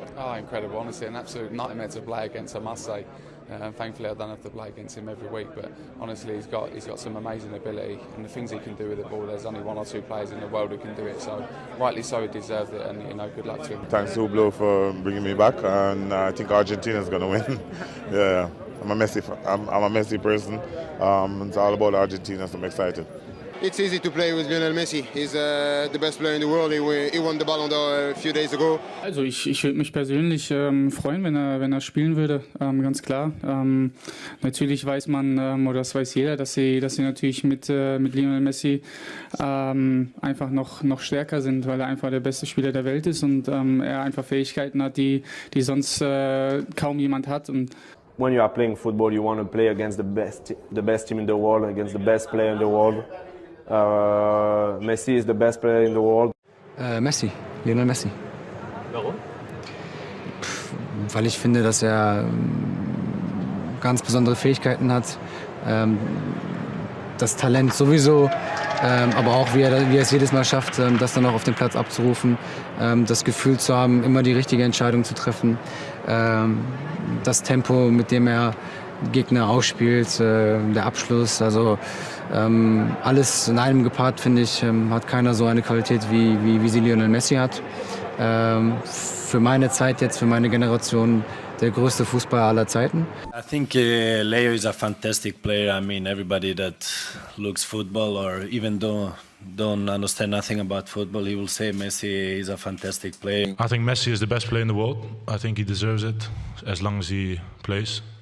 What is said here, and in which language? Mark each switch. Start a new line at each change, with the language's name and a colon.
English: Oh, incredible, honestly, an absolute nightmare to play against, I must say. Thankfully, I don't have to play against him every week, but honestly, he's got some amazing ability, and the things he can do with the ball, there's only 1 or 2 players in the world who can do it, so rightly so, he deserved it, and good luck to him. Thanks to Blue for bringing me back, and I think Argentina's going to win. Yeah, I'm a Messi person. It's all about Argentina, so I'm excited. It's easy to play with Lionel Messi. He's the best player in the world. He won the Ballon d'Or a few days ago.
German: Also ich würde mich persönlich freuen, wenn er spielen würde, ganz klar. Natürlich weiß man, oder das weiß jeder, dass sie natürlich mit Lionel Messi einfach noch stärker sind, weil er einfach der beste Spieler der Welt ist und er einfach Fähigkeiten hat, die sonst kaum jemand hat. Und
English: when you are playing football, you want to play against the best team in the world, against the best player in the world. Messi is the best player in the world. Messi, Lionel Messi.
German: Warum? Weil ich finde, dass er ganz besondere Fähigkeiten hat. Das Talent sowieso, aber auch wie er es jedes Mal schafft, das dann auch auf den Platz abzurufen, das Gefühl zu haben, immer die richtige Entscheidung zu treffen. das Tempo, mit dem er Gegner ausspielt, der Abschluss, also alles in einem gepaart, finde ich, hat keiner so eine Qualität wie sie Lionel Messi hat. Für meine Zeit jetzt, für meine Generation, der größte Fußballer aller Zeiten.
English: I think Leo is a fantastic player. I mean, everybody that looks football or even don't understand nothing about football, he will say Messi is a fantastic player. I think Messi is the best player in the world. I think he deserves it as long as he plays.